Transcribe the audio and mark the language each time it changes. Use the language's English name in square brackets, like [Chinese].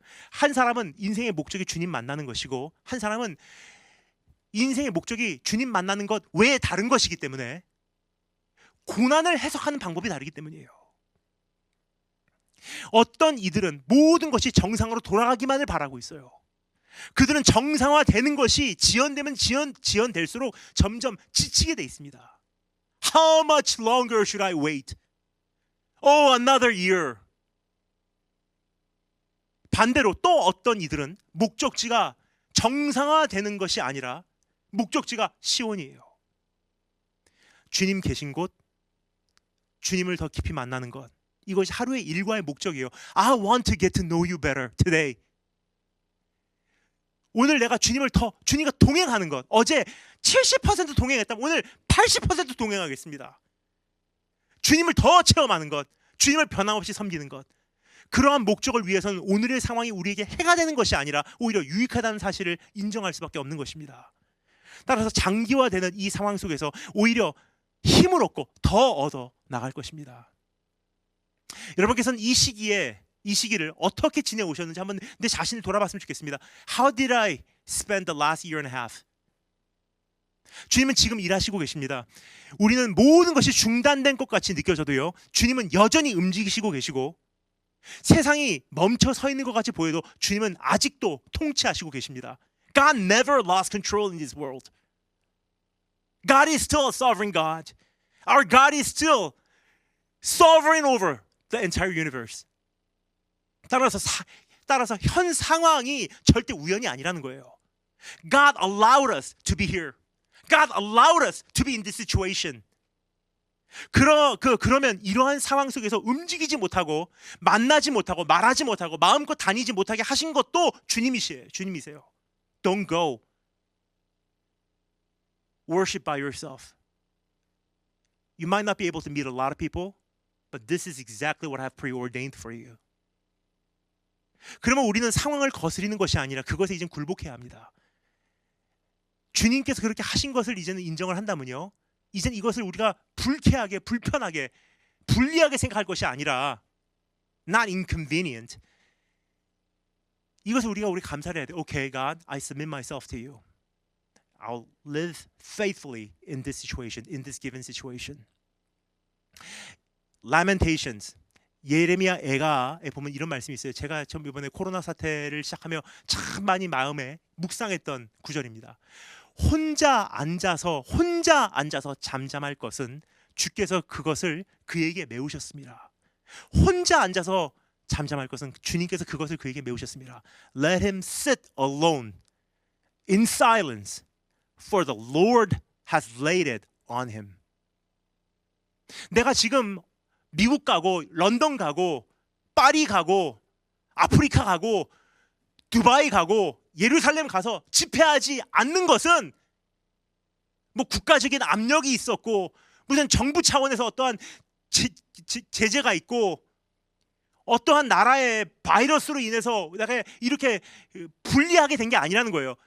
[Korean] 한 사람은 인생의 목적이 주님 만나는 것이고 한 사람은 인생의 목적이 주님 만나는 것 외에 다른 것이기 때문에 고난을 해석하는 방법이 다르기 때문이에요. 어떤 이들은 모든 것이 정상으로 돌아가기만을 바라고 있어요. 그들은 정상화되는 것이 지연되면 지연될수록 점점 지치게 돼 있습니다. [English] How much longer should I wait? Oh, another year. [Korean] 반대로 또 어떤 이들은 목적지가 정상화되는 것이 아니라 목적지가 시온이에요. 주님 계신 곳, 주님을 더 깊이 만나는 것, 이것이 하루의 일과의 목적이에요. [English] I want to get to know you better today. [Korean] 오늘 내가 주님과 동행하는 것. 어제 70% 동행했다면 오늘 80% 동행하겠습니다. 주님을 더 체험하는 것, 주님을 변함없이 섬기는 것. 그러한 목적을 위해서는 오늘의 상황이 우리에게 해가 되는 것이 아니라 오히려 유익하다는 사실을 인정할 수밖에 없는 것입니다. 따라서 장기화되는 이 상황 속에서 오히려 힘을 얻고 더 얻어 나갈 것입니다. 여러분께서는 이 시기를 어떻게 지내오셨는지 한번 내 자신을 돌아봤으면 좋겠습니다. [English] How did I spend the last year and a half? [Korean] 주님은 지금 일하시고 계십니다. 우리는 모든 것이 중단된 것 같이 느껴져도요, 주님은 여전히 움직이시고 계시고 세상이 멈춰 서 있는 것 같이 보여도 주님은 아직도 통치하시고 계십니다. [English] God never lost control in this world. God is still a sovereign God. Our God is still sovereign over the entire universe. [Korean] 따라서 현 상황이 절대 우연이 아니라는 거예요. [English] God allowed us to be here. God allowed us to be in this situation. [Korean] 그러면 이러한 상황 속에서 움직이지 못하고 만나지 못하고 말하지 못하고 마음껏 다니지 못하게 하신 것도 주님이세요. [English] Don't go. Worship by yourself. You might not be able to meet a lot of people, but this is exactly what I have preordained for you. [Korean] 그러면 우리는 상황을 거스리는 것이 아니라 그것에 이제 굴복해야 합니다. 주님께서 그렇게 하신 것을 이제는 인정을 한다면요, 이제는 이것을 우리가 불쾌하게, 불편하게, 불리하게 생각할 것이 아니라 [English] not inconvenient. [Korean] 이것을 우리 감사를 해야 돼. [English] Okay, God, I submit myself to you. I'll live faithfully in this situation, in this given situation. Lamentations. [Korean] 예레미야 애가에 보면 이런 말씀이 있어요. 제가 처음 이번에 코로나 사태를 시작하며 참 많이 마음에 묵상했던 구절입니다. 혼자 앉아서 잠잠할 것은 주께서 그것을 그에게 메우셨습니다. 혼자 앉아서 잠잠할 것은 주님께서 그것을 그에게 메우셨습니다. [English] Let him sit alone in silence, for the Lord has laid it on him. [Korean] 내가 지금 미국 가고 런던 가고 파리 가고 아프리카 가고 두바이 가고 예루살렘 가서 집회하지 않는 것은 뭐 국가적인 압력이 있었고 무슨 정부 차원에서 어떠한 제재가 있고 어떠한 나라의 바이러스로 인해서 내가 이렇게 불리하게 된 게 아니라는 거예요.